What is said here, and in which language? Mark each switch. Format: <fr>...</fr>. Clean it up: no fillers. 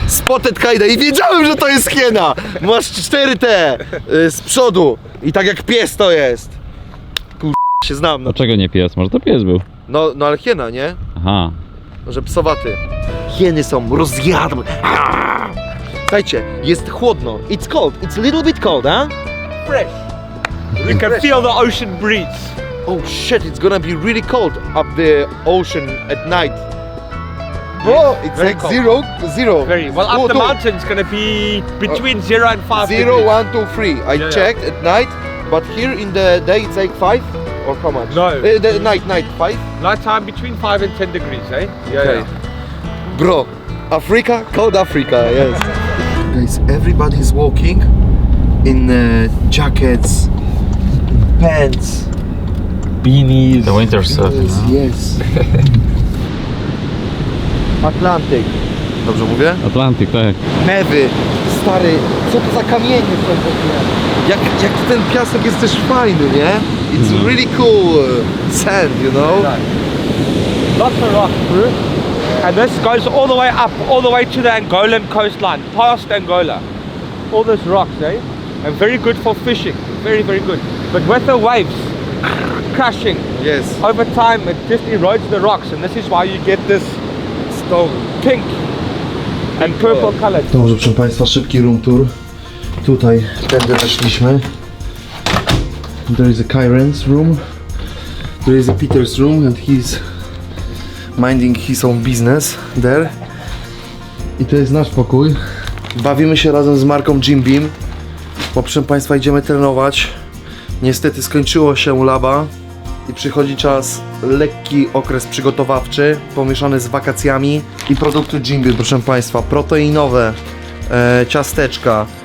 <pl>Spotted Kaida i wiedziałem, że to jest hiena! Masz 4 te z przodu i tak jak pies to jest. Się znam. No, Dlaczego nie pies? Może to pies był? no ale hiena, nie? Aha. Że psowaty. Hieny są rozjadłe. Słuchajcie, jest chłodno.</pl> <en>It's cold. It's a little bit cold, huh? Fresh. You can feel the ocean breeze. Oh shit, it's gonna be really cold up the ocean at night. Bro, it's very like cold. zero. Very well. Up the mountain it's gonna be between 0 and 5 0, degrees. 1, 2, 3. I Yeah, checked at night, but here in the day it's like 5 or how much? No. The night 5. Nighttime between 5 and 10 degrees, eh? Okay. Bro, Africa, cold Africa, yes. Guys, everybody's walking in jackets, pants. Beanies. The winter stuff. Yes.</en> <pl>Atlantyk. Dobrze mówię? Atlantyk, tak. Mewy. Stary, co to za kamienie są w ogóle? Jak ten piasek jest też fajny, nie?</pl> <en>It's really cool sand, you know? Lots of rock through. And this goes all the way up, all the way to the Angolan coastline, past Angola. All these rocks, eh? And very good for fishing. Very, very good. But with the waves crashing, Yes. over time it just erodes the rocks, and this is why you get this stone pink and purple color.</en> <pl>Dobrze, proszę Państwa, szybki room tour. Tutaj, tędy weszliśmy.</pl> <en>There is a Kairen's room. There is a Peter's room and he's minding his own business there.</en> <pl>I to jest nasz pokój. Bawimy się razem z marką Jim Beam, bo proszę Państwa idziemy trenować. Niestety skończyło się laba i przychodzi czas, lekki okres przygotowawczy pomieszany z wakacjami i produkty Jim Beam, proszę Państwa, proteinowe, ciasteczka,</pl>